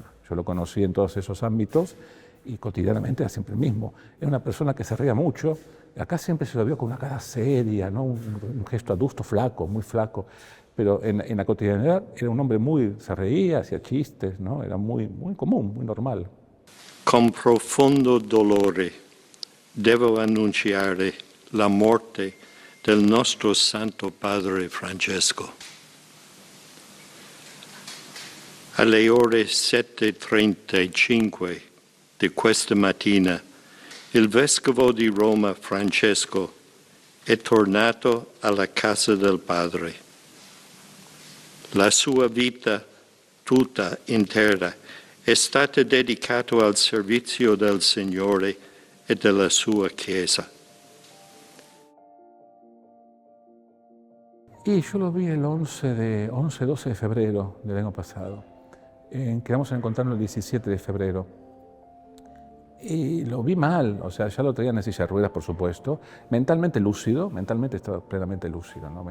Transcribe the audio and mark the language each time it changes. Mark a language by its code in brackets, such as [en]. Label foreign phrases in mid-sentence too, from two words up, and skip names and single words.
[es] Yo lo conocí en todos esos ámbitos y cotidianamente era siempre el mismo. Era una persona que se reía mucho. Acá siempre se lo vio con una cara seria, ¿no? un gesto adusto, flaco, muy flaco. Pero en la cotidianidad era un hombre se reía, hacía chistes, ¿no? Era muy común, muy normal. [it] Con profondo dolore devo annunciare la morte del nostro Santo Padre Francesco. Alle ore 7:35 di questa mattina il Vescovo di Roma Francesco è tornato alla casa del Padre. La sua vita tutta intera è stata dedicata al servizio del Signore e della sua Chiesa. [es] Y yo lo vi el 11-12 de febrero del año pasado. Quedamos en encontrarnos el 17 de febrero. Y lo vi mal, o sea, ya lo traían en silla de ruedas, por supuesto, mentalmente estaba plenamente lúcido, ¿no?